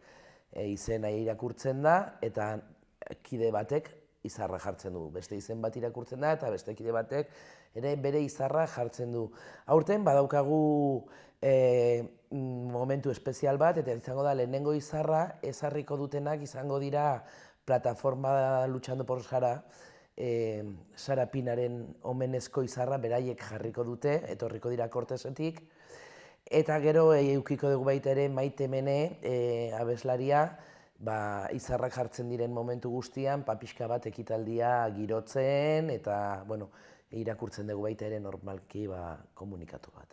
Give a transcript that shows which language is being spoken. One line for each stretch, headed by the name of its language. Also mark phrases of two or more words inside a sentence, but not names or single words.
Basque: Izena irakurtzen da eta kide batek izarra jartzen du. Beste izen bat irakurtzen da eta beste kide batek ere bere izarra jartzen du. Aurten badaukagu momentu espezial bat, eta izango da lehenengo izarra ezarriko dutenak izango dira plataforma
Spanish: Luchando por Sara,
Basque: Sara Pinaren omenezko izarra beraiek jarriko dute, etorriko dira Kortesetik, eta gero eukiko dugu baita ere Maite Mene abeslaria, izarrak jartzen diren momentu guztian, pixka bat ekitaldia girotzen, eta irakurtzen dugu baita ere normalki komunikatu bat.